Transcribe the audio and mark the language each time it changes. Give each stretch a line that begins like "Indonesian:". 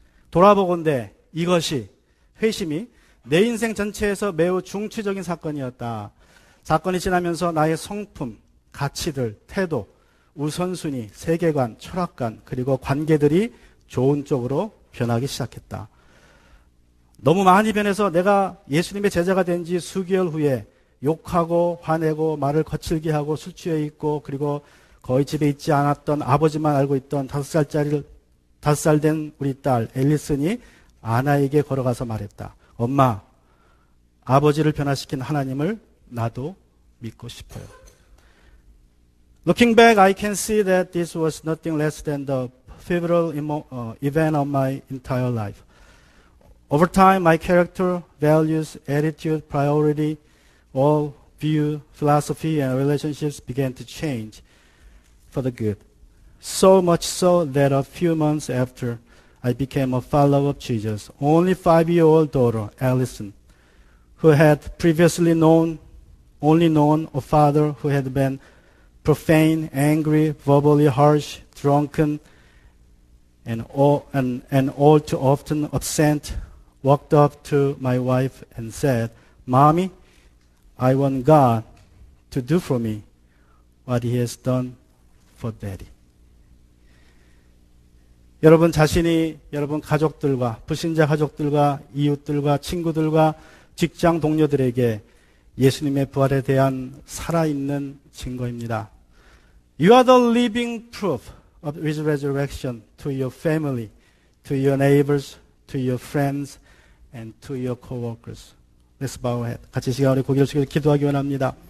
Korean: 돌아보건대 이것이 회심이 내 인생 전체에서 매우 중추적인 사건이었다. 사건이 지나면서 나의 성품, 가치들, 태도, 우선순위, 세계관, 철학관, 그리고 관계들이 좋은 쪽으로 변하기 시작했다. 너무 많이 변해서 내가 예수님의 제자가 된 지 수개월 후에 욕하고 화내고 말을 거칠게 하고 술 취해 있고 그리고 거의 집에 있지 않았던 아버지만 알고 있던 5살 된 우리 딸 앨리슨이 아나에게 걸어가서 말했다. 엄마, 아버지를 변화시킨 하나님을 나도 믿고 싶어요.
English: Looking back, I can see that this was nothing less than the pivotal event of my entire life. Over time, my character, values, attitude, priority, all view, philosophy, and relationships began to change for the good. So much so that a few months after I became a follower of Jesus, only 5-year-old daughter, Allison, who had previously only known a father who had been profane, angry, verbally harsh, drunken, and all too often absent, walked up to my wife and said, Mommy, I want God to do for me what He has done for Daddy.
Korean: 여러분 자신이 여러분 가족들과 불신자 가족들과 이웃들과 친구들과 직장 동료들에게 예수님의 부활에 대한 살아있는 증거입니다.
English: You are the living proof of His resurrection to your family, to your neighbors, to your friends, and to your co-workers. Let's bow our head.
Korean: 같이 시간 우리 고개를 숙여 기도하기 원합니다.